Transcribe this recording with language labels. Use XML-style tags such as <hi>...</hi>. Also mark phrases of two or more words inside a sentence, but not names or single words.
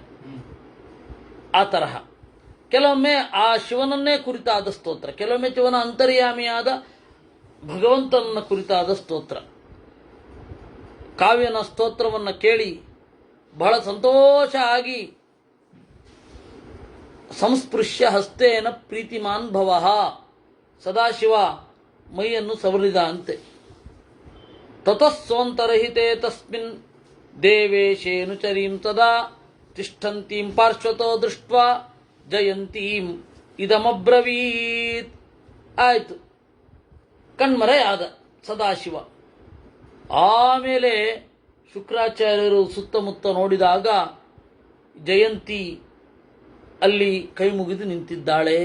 <kn>ಆ ತರಹ ಕೆಲವೊಮ್ಮೆ ಆ ಶಿವನನ್ನೇ ಕುರಿತಾದ ಸ್ತೋತ್ರ, ಕೆಲವೊಮ್ಮೆ ಶಿವನ ಅಂತರ್ಯಾಮಿಯಾದ ಭಗವಂತನನ್ನ ಕುರಿತಾದ ಸ್ತೋತ್ರ. ಕಾವ್ಯನ ಸ್ತೋತ್ರವನ್ನು ಕೇಳಿ ಬಹಳ ಸಂತೋಷ ಆಗಿ</kn> <sa>ಸಂಸ್ಪೃಶ್ಯ ಹಸ್ತೇನ ಪ್ರೀತಿಮಾನ್ ಭವಃ</sa> <kn>ಸದಾಶಿವ ಮೈಯನ್ನು ಸವರಿದ ಅಂತೆ.</kn> <sa>ತತಸ್ಸೋಂತರಹಿತೆ ತಸ್ಮಿನ್ ದೇವೇಶೇನುಚರೀಂ ತದಾ ತಿಷ್ಠಂತೀಂ ಪಾರ್ಶ್ವತೋ ದೃಷ್ಟ್ವಾ ಜಯಂತೀಂ ಇದಮಬ್ರವೀತ್.</sa> <kn>ಆಯಿತು, ಕಣ್ಮರೆಯಾದ ಸದಾಶಿವ. ಆಮೇಲೆ ಶುಕ್ರಾಚಾರ್ಯರು ಸುತ್ತಮುತ್ತ ನೋಡಿದಾಗ ಜಯಂತಿ ಅಲ್ಲಿ ಕೈ ಮುಗಿದು ನಿಂತಿದ್ದಾಳೆ.</kn>